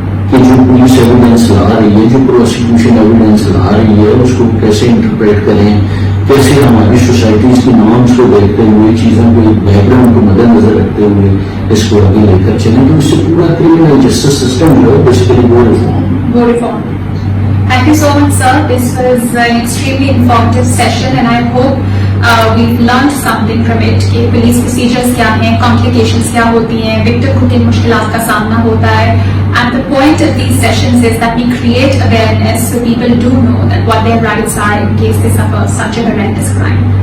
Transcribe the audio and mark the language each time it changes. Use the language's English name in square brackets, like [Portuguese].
[Urdu] کہ جو police evidence لا رہی ہے، جو پروسیکیوشن ایویڈینس لا رہی ہے، اس کو کیسے انٹرپریٹ کریں، کیسے ہماری سوسائٹیز کی نارمس کو دیکھتے ہوئے، چیزوں کو بیک گراؤنڈ کو مد نظر رکھتے ہوئے اس کو آگے لے کر چلیں، تو اس سے پورا کرمنل جسٹس سسٹم جو ہے بیسیکلی وہ reform. [English] Thank you so much, sir. This was an extremely informative session, and I hope we've learned something from it. [Urdu] کہ police procedures کیا ہیں، complications کیا ہوتی ہیں، victim کو کن مشکلات کا سامنا ہوتا ہے. [English] And the point of these sessions is that we create awareness so people do know that what their rights are in case they suffer such a horrendous crime.